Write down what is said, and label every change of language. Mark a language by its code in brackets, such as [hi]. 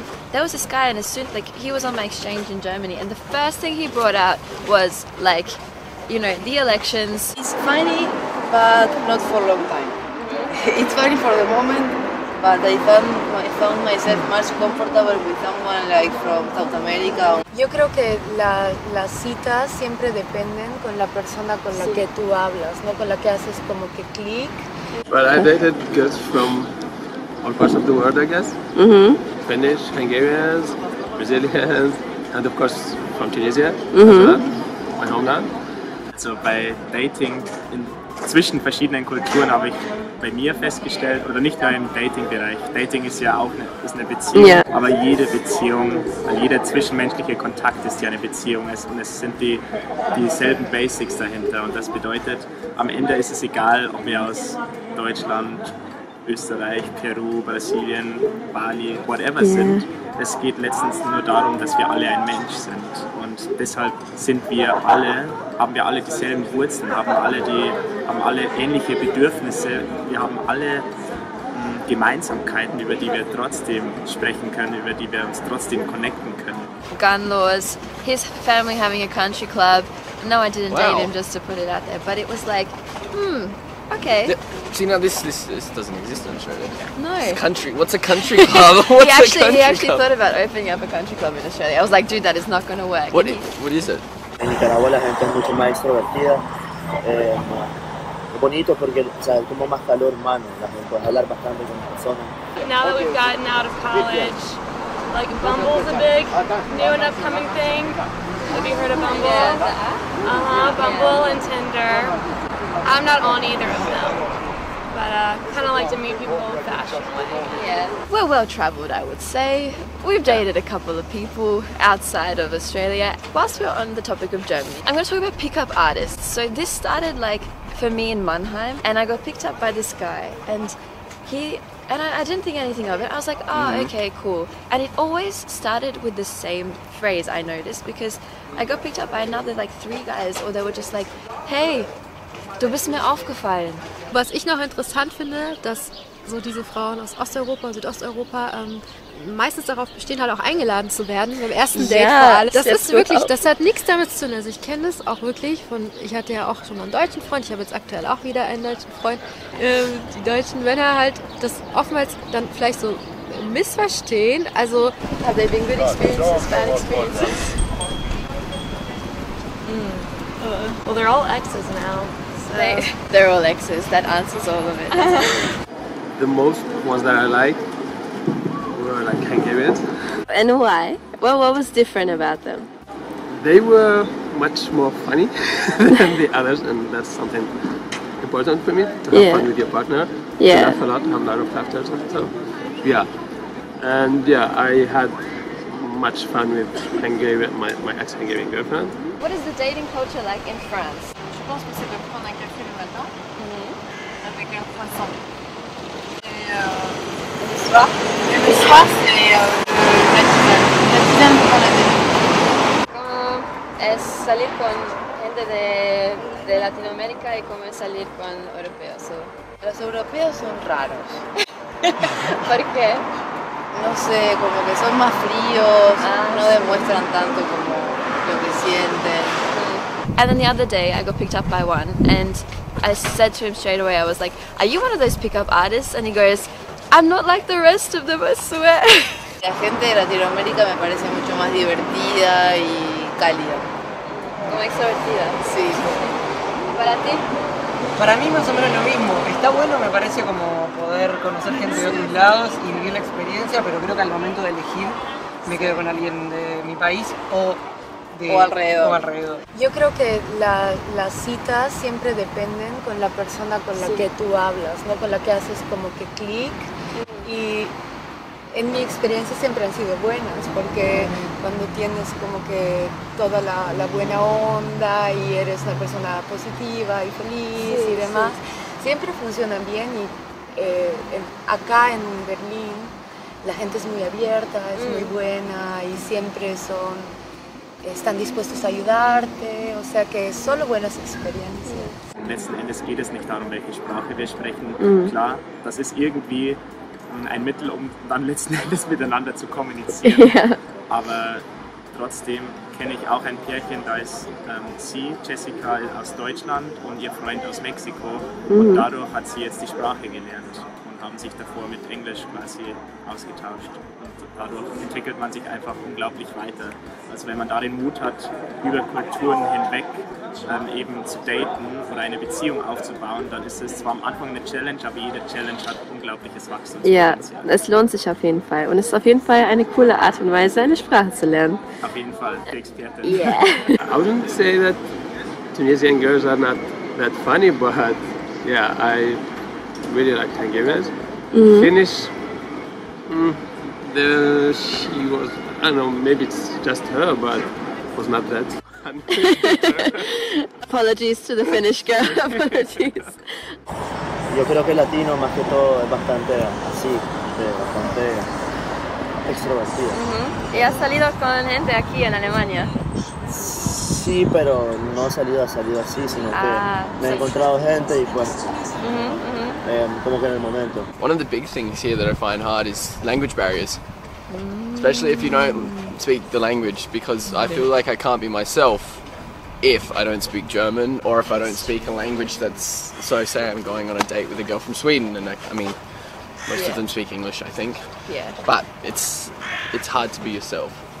[en] There was this guy, and as soon like he was on my exchange in Germany, and the first thing he brought out was like, you know, the elections. It's funny, but not for a long time. It's funny for the moment, but I found myself much comfortable with someone like from South America. [es] Yo creo que las citas siempre dependen con la persona con la que tú hablas, ¿no? Con la que haces como que clic. [en] Well, I dated girls from all parts of the world, I guess. Finnish, Hungarians, Brazilians, and of course from Tunisia, as well, my homeland. [de] Also bei Dating zwischen verschiedenen Kulturen habe ich bei mir festgestellt, oder nicht nur im Dating-Bereich. Dating ist ja auch eine Beziehung, aber jede Beziehung, jeder zwischenmenschliche Kontakt ist ja eine Beziehung und es sind dieselben Basics dahinter und das bedeutet, am Ende ist es egal, ob wir aus Deutschland, Österreich, Peru, Brasilien, Bali, whatever sind. Es geht letztens nur darum, dass wir alle ein Mensch sind und deshalb haben wir alle dieselben Wurzeln, haben alle ähnliche Bedürfnisse, wir haben alle Gemeinsamkeiten, über die wir trotzdem sprechen können, über die wir uns trotzdem connecten können. [en] Gun laws, his family having a country club. No, I didn't date him just to put it out there, but it was like, okay. see now this doesn't exist in Australia. No. What's a country club? He actually thought about opening up a country club in Australia. I was like, dude, that is not going to work. What is it? [es] En Nicaragua la gente es mucho más extrovertida, es bonito porque o sea, como más calor humano, la gente puede hablar bastante con las personas. [en] Now that we've gotten out of college, like Bumble's a big new and upcoming thing. Have you heard of Bumble? Bumble and Tinder. I'm not on either of them, but kind of like to meet people old-fashioned way. Yeah. We're well-travelled, I would say. We've dated a couple of people outside of Australia. Whilst we're on the topic of Germany, I'm going to talk about pickup artists. So this started like for me in Mannheim, and I got picked up by this guy, and I didn't think anything of it. I was like, oh, okay, cool. And it always started with the same phrase, I noticed, because I got picked up by another like 3 guys, or they were just like, hey, [de] du bist mir aufgefallen. Was ich noch interessant finde, dass so diese Frauen aus Osteuropa und Südosteuropa meistens darauf bestehen, halt auch eingeladen zu werden beim ersten Date vor allem. Das ist wirklich, das hat nichts damit zu tun. Also ich kenne das auch wirklich ich hatte ja auch schon mal einen deutschen Freund, ich habe jetzt aktuell auch wieder einen deutschen Freund. Die deutschen Männer halt das oftmals dann vielleicht so missverstehen. Also [en] have they been good experiences, bad experiences? Well, they're all exes now. So. They're all exes. That answers all of it. The most ones that I liked were like Hungarians. And why? Well, what was different about them? They were much more funny than the others, and that's something important for me, to have fun with your partner, to laugh a lot, have a lot of laughter. So, yeah. And yeah, I had much fun with my ex-Hungarian girlfriend. What is the dating culture like in France? [fr] Je pense que c'est de prendre un café le matin avec un croissant. Et le soir, c'est la tisane pour la télé. [es] ¿Cómo es salir con gente de Latinoamérica y cómo es salir con europeos? Los europeos son raros. ¿Por qué? No sé, como que son más fríos, no demuestran tanto como lo que sienten. [en] And then the other day I got picked up by one and I said to him straight away, I was like, are you one of those pickup artists? And he goes, I'm not like the rest of them, I swear. [es] La gente de Latinoamérica me parece mucho más divertida y cálida. Como extrovertida. Sí. ¿Para ti? Para mí más o menos lo mismo. Está bueno, me parece, como poder conocer gente de otros lados y vivir la experiencia, pero creo que al momento de elegir me quedo con alguien de mi país o alrededor. Yo creo que las citas siempre dependen con la persona con la que tú hablas, ¿no? Con la que haces como que clic. Y en mi experiencia siempre han sido buenas, porque cuando tienes como que toda la buena onda y eres una persona positiva y feliz y demás, siempre funcionan bien. Y acá en Berlín la gente es muy abierta, es muy buena y siempre están dispuestos a ayudarte, o sea que solo buenas experiencias. [de] Letzten Endes geht es nicht darum, welche Sprache wir sprechen. Klar, das ist irgendwie ein Mittel, um dann letzten Endes miteinander zu kommunizieren. Ja. Aber trotzdem kenne ich auch ein Pärchen, da ist sie, Jessica, aus Deutschland und ihr Freund aus Mexiko. Und dadurch hat sie jetzt die Sprache gelernt und haben sich davor mit Englisch quasi ausgetauscht. Und dadurch entwickelt man sich einfach unglaublich weiter. Also wenn man da den Mut hat, über Kulturen hinweg eben zu daten oder eine Beziehung aufzubauen, dann ist es zwar am Anfang eine Challenge, aber jede Challenge hat unglaubliches Wachstumspotenzial. Ja, es lohnt sich auf jeden Fall. Und es ist auf jeden Fall eine coole Art und Weise, eine Sprache zu lernen. Auf jeden Fall, die Expertin. [en] Yeah. I wouldn't say that Tunisian girls are not that funny, but yeah, I really like Hungarians. Finnish, she was, I don't know, maybe it's just her, but was not that. Apologies to the Finnish girl. Apologies. [es] Yo creo que el latino más que todo es bastante así, bastante extrovertido. ¿Y has salido con gente aquí en Alemania? Sí, pero no ha salido así, sino que me he encontrado gente y pues como que en el momento. [en] One of the big things here that I find hard is language barriers, especially if you don't speak the language, because I feel like I can't be myself if I don't speak German or if I don't speak a language that's, so say I'm going on a date with a girl from Sweden and I mean most of them speak English, I think, but it's hard to be yourself.